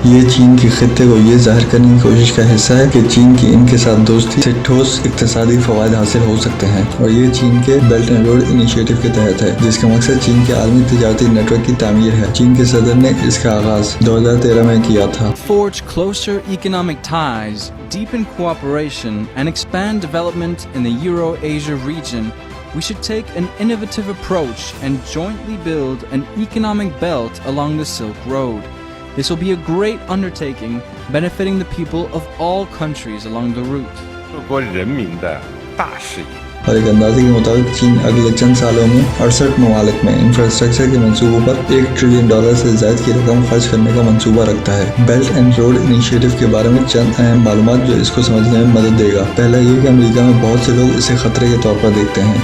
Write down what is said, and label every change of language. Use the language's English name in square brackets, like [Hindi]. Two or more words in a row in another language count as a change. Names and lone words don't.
[Urdu] یہ چین کے خطے کو یہ ظاہر کرنے کی کوشش کا حصہ ہے کہ چین کی ان کے ساتھ دوستی سے ٹھوس اقتصادی فوائد حاصل ہو سکتے ہیں، اور یہ چین کے بیلٹ اینڈ روڈ انیشیٹو کے تحت ہے، جس کا مقصد چین کے عالمی تجارتی نیٹ ورک کی تعمیر ہے۔ چین کے صدر نے اس کا آغاز 2013 میں کیا تھا۔ [English] Forge closer economic ties, deepen cooperation, and expand development in the Euro-Asia region, we should take an innovative approach and jointly build an economic belt along the Silk Road. This will be a great undertaking benefiting the people of all countries along the route. [Chinese] 各国人民的大事业。 [Urdu] اور ایک اندازے کے مطابق چین اگلے چند سالوں میں 68 ممالک میں انفراسٹرکچر کے منصوبوں پر $1 ٹریلین سے زائد کی رقم خرچ کرنے کا منصوبہ رکھتا ہے۔ بیلٹ اینڈ روڈ انیشیٹو کے بارے میں چند اہم معلومات جو اس کو سمجھنے میں مدد دے گا۔ پہلا یہ کہ امریکہ میں بہت سے لوگ اسے خطرے کے طور پر دیکھتے ہیں۔